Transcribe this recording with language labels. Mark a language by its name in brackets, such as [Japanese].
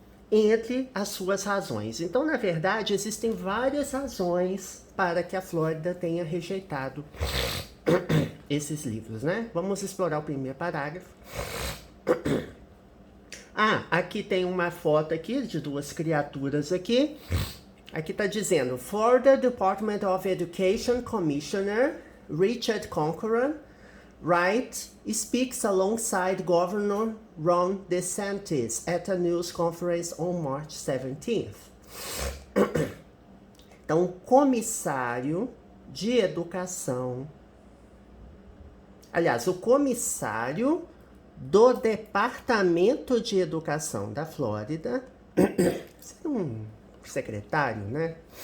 [Portuguese] Entre as suas razões. Então, na verdade, existem várias razões para que a Flórida tenha rejeitado esses livros, né? Vamos explorar o primeiro parágrafo. Aqui tem uma foto aqui de 2 criaturas aqui. Aqui está dizendo, [English] Florida Department of Education Commissioner Richard Conqueror Wright speaks alongside Governor Ron DeSantis at a news conference on March 17th. [Portuguese] Então, comissário de educação, aliás, o comissário do Departamento de Educação da Flórida, um secretário, né?